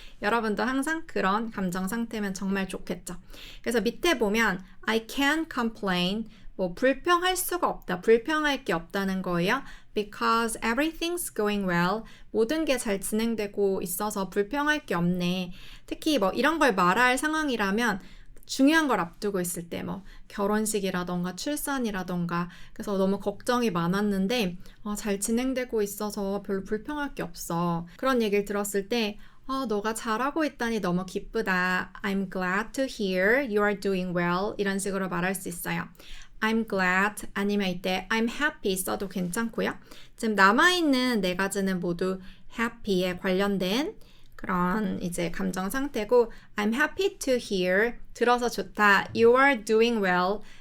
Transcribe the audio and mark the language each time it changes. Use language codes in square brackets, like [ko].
[ko] 여러분도 항상 그런 감정 상태면 정말 좋겠죠. 그래서 밑에 보면 [en] I can't complain [ko] 불평할 수가 없다. 불평할 게 없다는 거예요. [en] Because everything's going well. [ko] 모든 게 잘 진행되고 있어서 불평할 게 없네. 특히 이런 걸 말할 상황이라면 중요한 걸 앞두고 있을 때 결혼식이라던가 출산이라던가 그래서 너무 걱정이 많았는데 잘 진행되고 있어서 별로 불평할 게 없어. 그런 얘기를 들었을 때 너가 잘하고 있다니 너무 기쁘다. [en] I'm glad to hear you are doing well. [ko] 이런 식으로 말할 수 있어요. [en] I'm glad [ko] 아니면 이때 [en] I'm happy [ko] 써도 괜찮고요. 지금 남아있는 4가지는 모두 happy에 관련된 그런 이제 감정 상태고 [en] I'm happy to hear [ko] 들어서 좋다. [en] You are doing well.